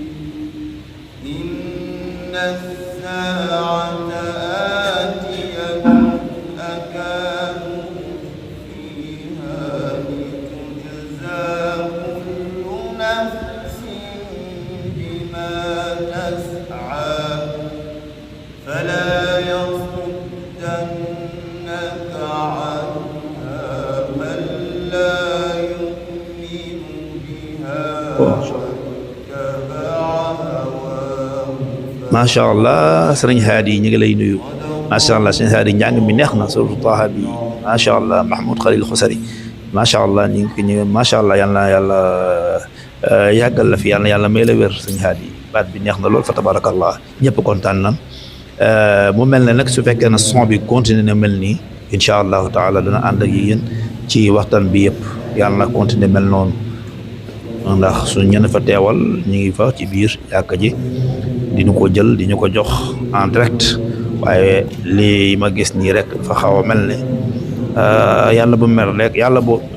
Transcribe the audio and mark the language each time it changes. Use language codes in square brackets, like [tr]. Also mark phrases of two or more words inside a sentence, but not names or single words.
[ar] إن الساعة آتية أكاد فيها لتجزى كل نفس بما تسعى فلا يصدنك عنها من لا يؤمن بها واتبع هواه ما شاء الله [wo] sëriñ Haadi ñu ngi lay nuyu [ar] ما شاء الله [wo] sëriñ Haadi njàng mi neex na surtout Taha bi [ar] ما شاء الله [wo] Mahmoud Khalil Xusari [ar] ما شاء الله [wo] ñu ngi [ar] ما شاء الله [wo] yal na yàlla yàggal la fi yal na yàlla may la wér sëriñ Haadi baat bi neex na lool fa tabarakallah ñëpp kontaan na mu mel ne nag su fekkee ne son bi continué na mel nii [ar] إن شاء الله تعالى [wo] dana ànd ak yéen ci waxtaan bi yëpp yàlla na continué mel noonu ndax su ñenn fa teewal ñu ngi fa ci biir yàkka ji di ñu ko jël di ñu ko jox [fr] en direct [wo] waaye lii ma gis nii rek dafa xaw a mel ne yàlla bu mer rek yàlla bu